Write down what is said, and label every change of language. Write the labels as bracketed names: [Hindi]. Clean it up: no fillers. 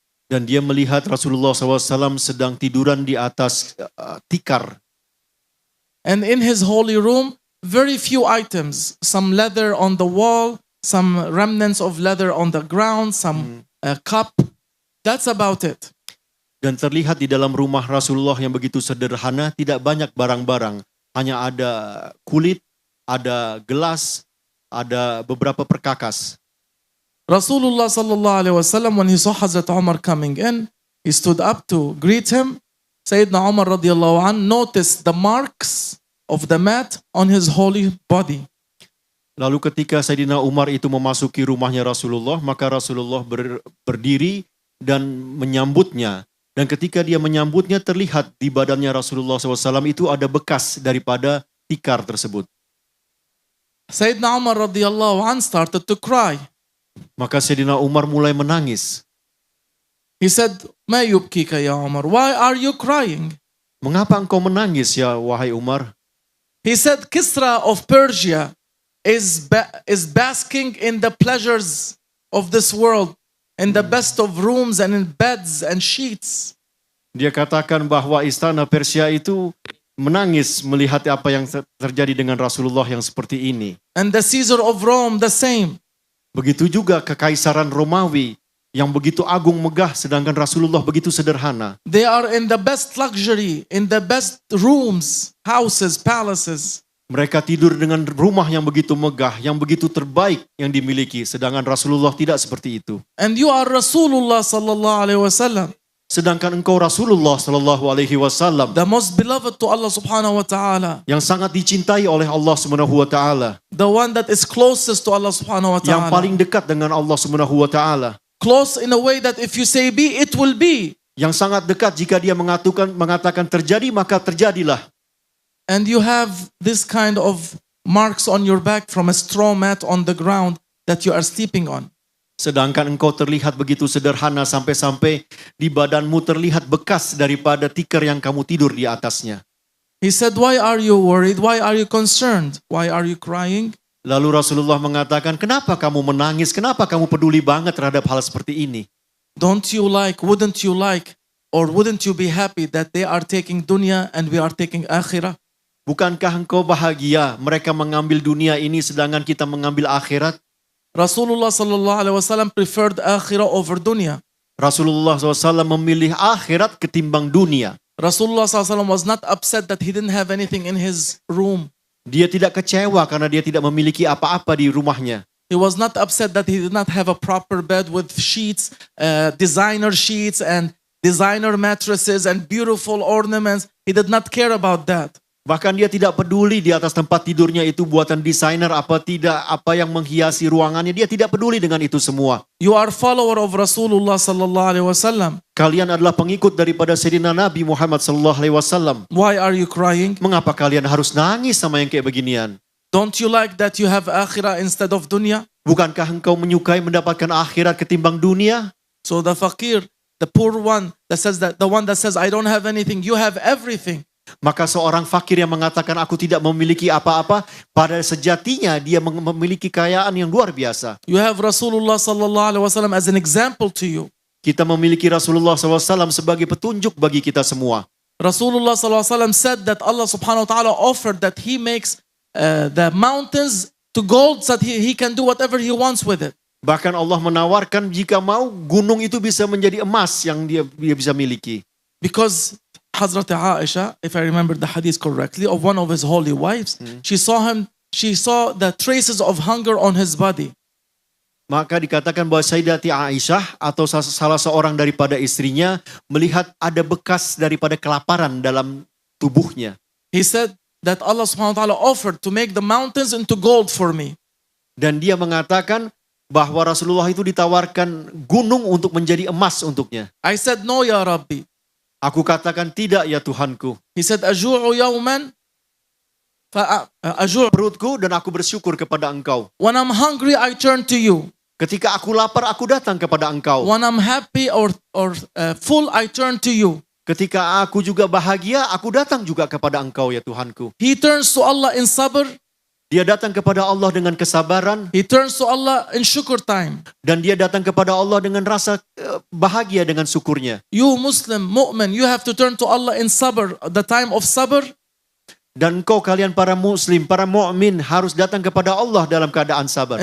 [Indonesian] Dan dia melihat Rasulullah SAW sedang tiduran di atas tikar. [English] And in his holy room, very few items, some leather on the wall, some remnants of leather on the ground, some cup. That's about it. [Indonesian] Dan terlihat di dalam rumah Rasulullah yang begitu sederhana, tidak banyak barang-barang. Hanya ada kulit, ada gelas, ada beberapa perkakas. [English] Rasulullah sallallahu alaihi wasallam, when he saw Hazrat Umar coming in, he stood up to greet him. Sayyidina Umar radhiyallahu an noticed the marks of the mat on his holy body. [Indonesian] Lalu ketika Sayyidina Umar itu memasuki rumahnya Rasulullah, maka Rasulullah berdiri dan menyambutnya. Dan ketika dia menyambutnya, terlihat di badannya Rasulullah SAW itu ada bekas daripada tikar tersebut. [English] Sayyidina Umar radhiyallahu an started to cry. [Indonesian] Maka Sayyidina Umar mulai menangis. [English] He said, [Arabic] "Ma yubkika ya Umar? [English] Why are you crying?" [Indonesian] Mengapa engkau menangis ya wahai Umar? [English] He said, "Kisra of Persia is basking in the pleasures of this world, in the best of rooms and in beds and sheets." [Indonesian] Dia katakan bahwa istana Persia itu menangis melihat apa yang terjadi dengan Rasulullah yang seperti ini. [English] And the Caesar of Rome the same. [Indonesian] Begitu juga kekaisaran Romawi yang begitu agung megah, sedangkan Rasulullah begitu sederhana. [English] They are in the best luxury, in the best rooms, houses, palaces. [Indonesian] Mereka tidur dengan rumah yang begitu megah, yang begitu terbaik yang dimiliki, sedangkan Rasulullah tidak seperti itu. [English] And you are Rasulullah sallallahu alaihi wasallam. [Indonesian] Sedangkan engkau Rasulullah sallallahu alaihi wasallam [English] the most beloved to Allah subhanahu wa ta'ala, [Indonesian] yang sangat dicintai oleh Allah Subhanahu wa taala, [English] the one that is closest to Allah subhanahu wa [Indonesian] yang [Arabic] ta'ala. [Indonesian] paling dekat dengan Allah Subhanahu wa taala, [English] Close in a way that if you say be, it will be. [Indonesian] yang sangat dekat jika dia mengatakan terjadi maka terjadilah. [English] And you have this kind of marks on your back from a straw mat on the ground that you are sleeping on. [Indonesian] Sedangkan engkau terlihat begitu sederhana sampai-sampai di badanmu terlihat bekas daripada tikar yang kamu tidur di atasnya. [English] He said, why are you worried? Why are you concerned? Why are you crying? [Indonesian] Lalu Rasulullah mengatakan, kenapa kamu menangis? Kenapa kamu peduli banget terhadap hal seperti ini? [English] Wouldn't you like, or wouldn't you be happy that they are taking dunya and we are taking akhirah? [Indonesian] Bukankah engkau bahagia mereka mengambil dunia ini sedangkan kita mengambil akhirat? [English] Rasulullah sallallahu alaihi wasallam preferred akhirah over dunya. [Indonesian] Rasulullah SAW memilih akhirat ketimbang dunia. [English] Rasulullah SAW was not upset that he didn't have anything in his room. [Indonesian] Dia tidak kecewa karena dia tidak memiliki apa-apa di rumahnya. [English] He was not upset that he did not have a proper bed with sheets, designer sheets and designer mattresses and beautiful ornaments. He did not care about that. [Indonesian] Bahkan dia tidak peduli di atas tempat tidurnya itu buatan desainer apa tidak, apa yang menghiasi ruangannya. Dia tidak peduli dengan itu semua. [English] You are follower of Rasulullah sallallahu alaihi wasallam. [Indonesian] Kalian adalah pengikut daripada Sayyidina Nabi Muhammad sallallahu alaihi wasallam. [English] Why are you crying? [Indonesian] Mengapa kalian harus nangis sama yang kayak beginian? [English] Don't you like that you have akhirah instead of dunya? [Indonesian] Bukankah engkau menyukai mendapatkan akhirat ketimbang dunia? [English] So the fakir, the poor one that says that, the one that says I don't have anything, you have everything. [Indonesian] Maka seorang fakir yang mengatakan aku tidak memiliki apa-apa, pada sejatinya dia memiliki kekayaan yang luar biasa. [English] You have Rasulullah sallallahu alaihi wasallam as an example to you. [Indonesian] Kita memiliki Rasulullah SAW sebagai petunjuk bagi kita semua. [English] Rasulullah sallallahu alaihi wasallam said that Allah subhanahu wa ta'ala offered that he makes the mountains to gold so that he can do whatever he wants with it. [Indonesian] Bahkan Allah menawarkan jika mau gunung itu bisa menjadi emas yang dia bisa miliki. [English] Because Hazrat Aisha, if I remember the hadith correctly, of one of his holy wives, she saw the traces of hunger on his body. [Indonesian] Maka dikatakan bahwa Sayyidati Aisyah atau salah seorang daripada istrinya melihat ada bekas daripada kelaparan dalam tubuhnya. [English] He said that Allah subhanahu wa ta'ala offered to make the mountains into gold for me. [Indonesian] Dan dia mengatakan bahwa Rasulullah itu ditawarkan gunung untuk menjadi emas untuknya. [English] I said, no [Arabic] ya Rabbi. [Indonesian] Aku katakan tidak ya Tuhanku. [English] He said, [Arabic] aju'u yawman aju'u. [Indonesian] Perutku dan aku bersyukur kepada engkau. [English] When I'm hungry, I turn to you. [Indonesian] Ketika aku lapar, aku datang kepada engkau. [English] When I'm happy or full, I turn to you. [Indonesian] Ketika aku juga bahagia, aku datang juga kepada engkau ya Tuhanku. [English] He turns to Allah in sabr. [Indonesian] Dia datang kepada Allah dengan kesabaran. [English] He turns to Allah in shukr time. [Indonesian] Dan dia datang kepada Allah dengan rasa bahagia dengan syukurnya. [English] You Muslim, mu'min, you have to turn to Allah in sabr, the time of sabr. [Indonesian] Dan kau kalian para muslim, para mu'min harus datang kepada Allah dalam keadaan sabar.